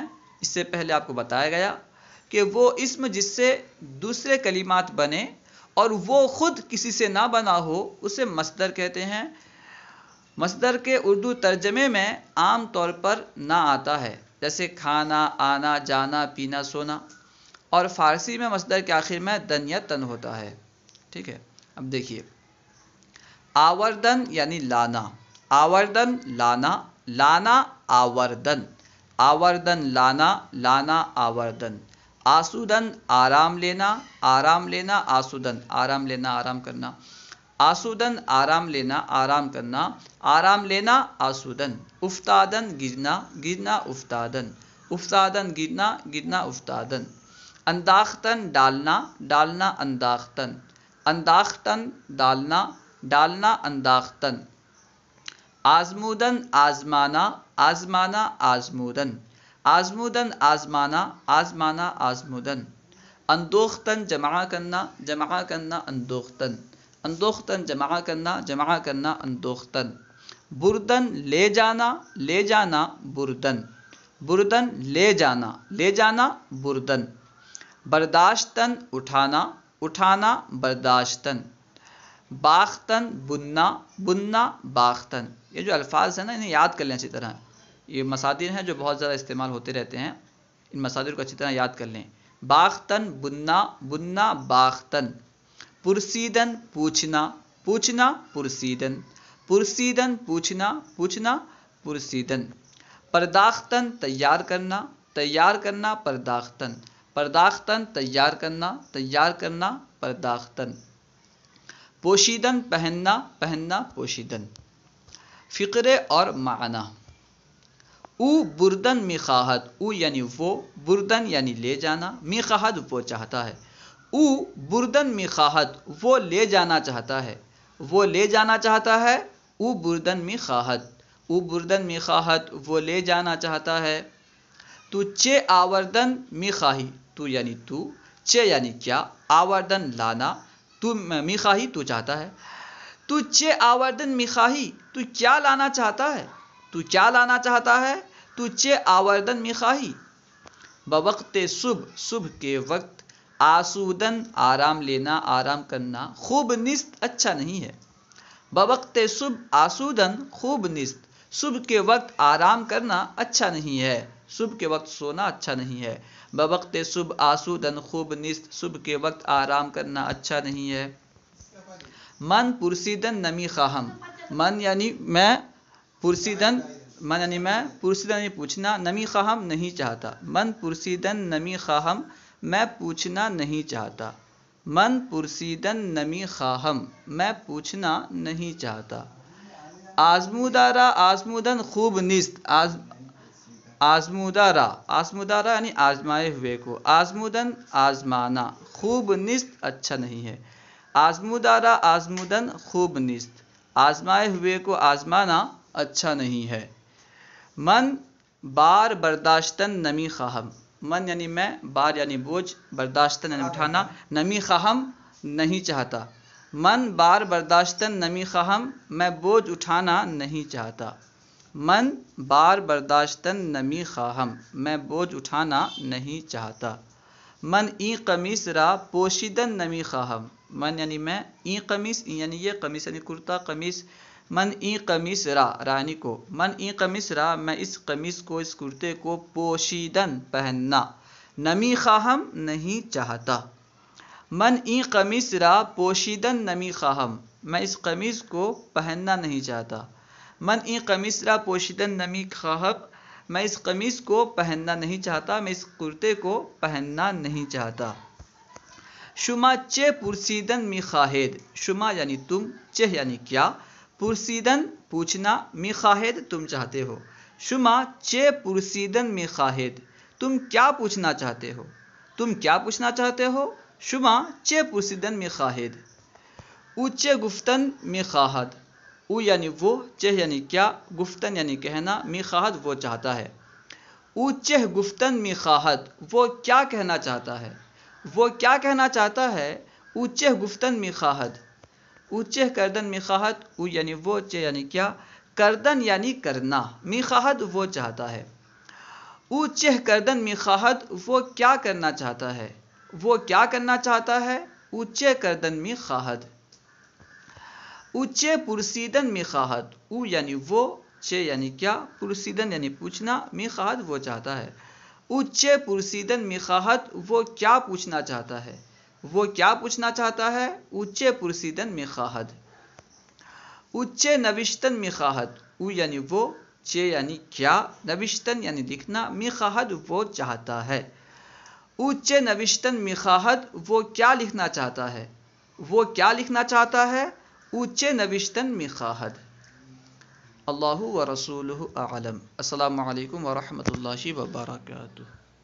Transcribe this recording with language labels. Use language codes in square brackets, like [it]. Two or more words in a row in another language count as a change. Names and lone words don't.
[ur] اس سے پہلے آپ کو بتایا گیا کہ وہ اسم جس سے دوسرے کلمات بنے اور وہ خود کسی سے نہ بنا ہو، اسے مصدر کہتے ہیں۔ مصدر کے اردو ترجمے میں عام طور پر نہ آتا ہے، جیسے کھانا، آنا، جانا، پینا، سونا، اور فارسی میں مصدر کے آخر میں دن یا تن ہوتا ہے۔ ٹھیک ہے، اب دیکھیے، آوردن یعنی لانا، آوردن لانا، لانا آوردن، آوردن لانا، لانا آوردن۔ آسودن آرام لینا، آرام لینا آسودن، آرام لینا آرام کرنا، آسودن آرام لینا آرام کرنا، آرام لینا آسودن۔ افتادن گرنا، گرنا افتادن، افتادن گرنا، گرنا افتادن۔ انداختن ڈالنا، ڈالنا انداختن، انداختن ڈالنا، ڈالنا انداختن۔ آزمودن آزمانا، آزمانا آزمودن، آزمودن آزمانا، آزمانا آزمودن۔ اندوختن جمع کرنا، جمع کرنا اندوختن، اندوختن جمع کرنا، جمع کرنا اندوختن۔ بردن لے جانا، لے جانا بردن، بردن لے جانا، لے جانا بردن۔ برداشتن اٹھانا، اٹھانا برداشتن۔ باختن بننا، بننا باختن۔ یہ جو الفاظ ہیں نا، انہیں یاد کر لیں اچھی طرح۔ یہ مصادر ہیں جو بہت زیادہ استعمال ہوتے رہتے ہیں، ان مصادر کو اچھی طرح یاد کر لیں۔ باختن بننا، بننا باختن۔ پرسیدن پوچھنا، پوچھنا پرسیدن، پرسیدن پوچھنا، پوچھنا پرسیدن۔ پرداختن تیار کرنا، تیار کرنا پرداختن، پرداختن تیار کرنا، تیار کرنا پرداختن۔ پوشیدن پہننا، پہننا پوشیدن۔ فقرے اور معنی۔ [fa] او بردن میخواہد، [ur] او یعنی وہ، بردن یعنی لے جانا، میخواہد وہ چاہتا ہے۔ [fa] او بردن میخواہد [ur] وہ لے جانا چاہتا ہے، وہ لے جانا چاہتا ہے۔ [fa] او بردن میخواہد، او بردن میخواہد [ur] وہ لے جانا چاہتا ہے۔ [fa] تو چے آوردن میخواہی، [ur] تو یعنی تو، چے یعنی کیا، آوردن لانا، [fa] تو میخواہی [ur] تو چاہتا ہے۔ [fa] تو چے آوردن میخواہی، [ur] تو کیا لانا چاہتا ہے، تو کیا لانا چاہتا ہے۔ [fa] تو چے آوردن میخواہی۔ بوقت صبح، [ur] صبح کے وقت۔ آسودن آرام لینا، آرام کرنا، [fa] خوب نیست [ur] اچھا نہیں ہے۔ [fa] بوقت صبح آسودن خوب نیست، [ur] صبح کے وقت آرام کرنا اچھا نہیں ہے، صبح کے وقت سونا اچھا نہیں ہے۔ [fa] بوقت صبح آسودن خوب نیست، [ur] صبح کے وقت آرام کرنا اچھا نہیں ہے۔ [fa] من پرسیدن نمی خواہم، [ur] من یعنی میں، پرسیدن من یعنی میں، پرسیدن یعنی پوچھنا، [fa] نمی خواہم [ur] نہیں چاہتا۔ [fa] من پرسیدن نمی خواہم [ur] میں پوچھنا نہیں چاہتا، [fa] من پرسیدن نمی خواہم [ur] میں پوچھنا نہیں چاہتا۔ [fa] آزمودارا آزمودن خوب نیست، [ur] آزمودارا، آزمودارا یعنی آزمائے ہوئے کو، آزمودن آزمانا، [fa] خوب نیست [ur] اچھا نہیں ہے۔ [fa] آزمودارا آزمودن خوب نیست، [ur] آزمائے ہوئے کو آزمانا اچھا نہیں ہے۔ [fa] من بار برداشتن نمی خواہم، [ur] من یعنی میں، بار یعنی بوجھ، برداشتن یعنی اٹھانا، [fa] نمی خواہم [ur] نہیں چاہتا۔ [fa] من بار برداشتن نمی خواہم [ur] میں بوجھ اٹھانا نہیں چاہتا، [fa] من بار برداشتن نمی خواہم [ur] میں بوجھ اٹھانا نہیں چاہتا۔ [fa] من این قمیص را پوشیدن نمی خواہم، [ur] من یعنی میں، [fa] این قمیص، [ur] این یعنی یہ، قمیص یعنی کرتا، قمیص۔ [fa] من این قمیص را، [ur] رانی کو، [fa] من این قمیص را [ur] میں اس قمیص کو، اس کرتے کو، پوشیدن پہننا، [fa] نمی خواہم [ur] نہیں چاہتا. [fa] من این قمیص را پوشیدن نمی خواہم. [ur] میں اس قمیص کو پہننا نہیں چاہتا. [fa] من این قمیص را پوشیدن نمی خواہم. [ur] میں اس قمیص کو پہننا نہیں چاہتا. میں اس کرتے کو پہننا نہیں چاہتا. [fa] شما چه پرسیدن می خواهید. [ur] شما یعنی تم، چه یعنی کیا، پرسیدن پوچھنا، [fa] می خواهید [ur] تم چاہتے ہو. [fa] شما چه پرسیدن می خواهید. [ur] تم کیا پوچھنا چاہتے ہو. تم کیا پوچھنا چاہتے ہو. [fa] شما چه پرسیدن می خواهید. او چه گفتن می خواهد. [ur] او یعنی وہ، چه یعنی کیا، گفتن یعنی کہنا، [fa] می خواهد [ur] وہ چاہتا ہے. [fa] او چه گفتن می خواهد. [ur] وہ کیا کہنا چاہتا ہے. وہ کیا کہنا چاہتا ہے. [fa] او چه گفتن می خواهد. او چه کردن می خواهد. [ur] او یعنی وہ، چه یعنی کیا، کردن یعنی کرنا، [fa] می خواهد [ur] وہ چاہتا ہے. [fa] او چه کردن می خواهد. [ur] وہ کیا کرنا چاہتا ہے. وہ کیا کرنا چاہتا ہے. [fa] او چه کردن می خواهد. او چه پرسیدن می خواهد. [ur] او یعنی وہ، چه یعنی کیا، پرسیدن یعنی پوچھنا، [fa] می خواهد [ur] وہ چاہتا ہے. [fa] او چه پرسیدن می خواهد. [ur] وہ کیا پوچھنا چاہتا ہے. وہ کیا پوچھنا چاہتا ہے. [fa] او چه پرسیدن می خواهد. او چه نوشتن می خواهد. [ur] او یعنی وہ، چه یعنی کیا، نوشتن یعنی لکھنا، [fa] می خواهد [ur] وہ چاہتا ہے. [fa] او چه نوشتن می خواهد. [ur] وہ کیا لکھنا چاہتا ہے. وہ کیا لکھنا چاہتا ہے. [fa] او چه نوشتن می خواهد. [ar] اللہ و رسولہ اعلم. السلام علیکم ورحمۃ اللہ وبرکاتہ.